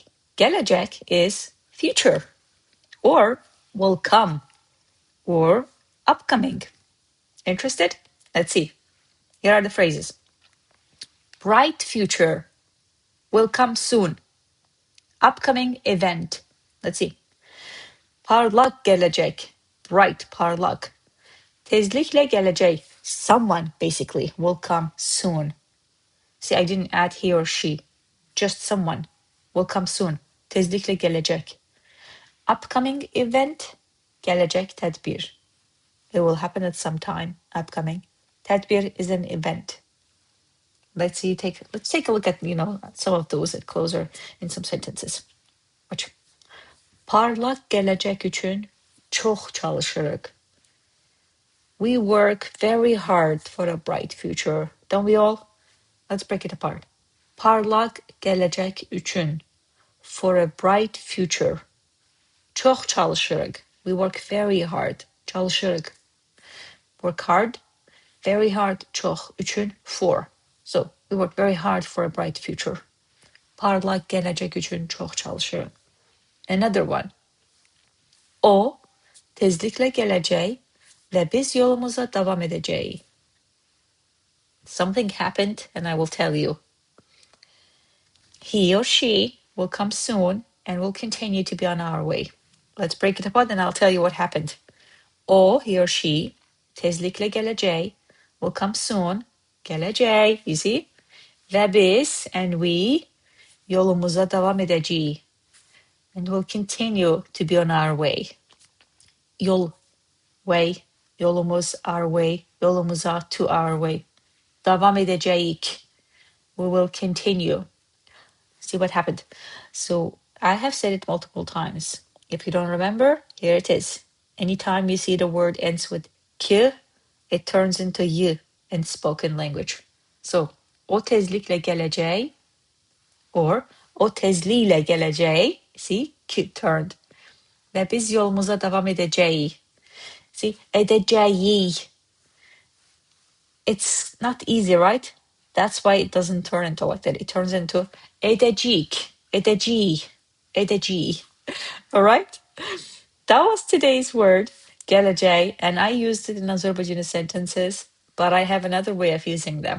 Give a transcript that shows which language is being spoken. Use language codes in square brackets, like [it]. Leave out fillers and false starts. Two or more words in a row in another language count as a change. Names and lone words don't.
[en] Gələcək is future, or will come, or upcoming. Interested? Let's see. Here are the phrases. Bright future, will come soon. Upcoming event. Let's see. [az] Parlaq GƏLƏCEK, bright, parlaq. Tezliklə gələcək, [en] someone basically will come soon. See, I didn't add he or she, just someone will come soon. [az] Tezliklə gələcək. [en] Upcoming event, [az] gələcək tədbir. [en] It will happen at some time, upcoming. Tədbir is an event. Let's take a look at, some of those closer in some sentences. Watch. [az] Parlaq gələcək üçün çox çalışırıq. [en] We work very hard for a bright future, don't we all? Let's break it apart. [az] Parlaq gələcək üçün, [en] for a bright future. [az] Çox çalışırıq. [en] We work very hard. Çalışırıq. Work hard. Very hard. [az] Çox. Üçün, [en] for. So, we work very hard for a bright future. [az] Parlaq gələcək üçün çox çalışırıq. [en] Another one. [az] O, tezliklə gələcək və biz yolumuza davam edəcəyik. [en] Something happened and I will tell you. He or she will come soon and will continue to be on our way. Let's break it apart and I'll tell you what happened. O, he or she, [az] tezliklə gələcək, [en] will come soon, gələcək, you see? [az] Və biz, [en] and we, [az] yolumuza davam edəcəyik, [en] and will continue to be on our way. Yol, way, yolumuz, our way, yolumuza, to our way. [az] Davam edəcəyik, [en] we will continue. See what happened? So I have said it multiple times. If you don't remember, here it is. Anytime you see the word ends with ki, it turns into y in spoken language. So, [az] o tezliklə gələcək, or o tezliklə gələcək, [en] see, ki turned. [az] Və biz yolumuza davam edəcəyik. [en] See, edəcəyik. It's not easy, right? That's why it doesn't turn into like that. It turns into [az] edəcəyik, edəcəyik, edəcəyik. [en] All right? That was today's word, gələcək, and I used it in Azerbaijani sentences, but I have another way of using them.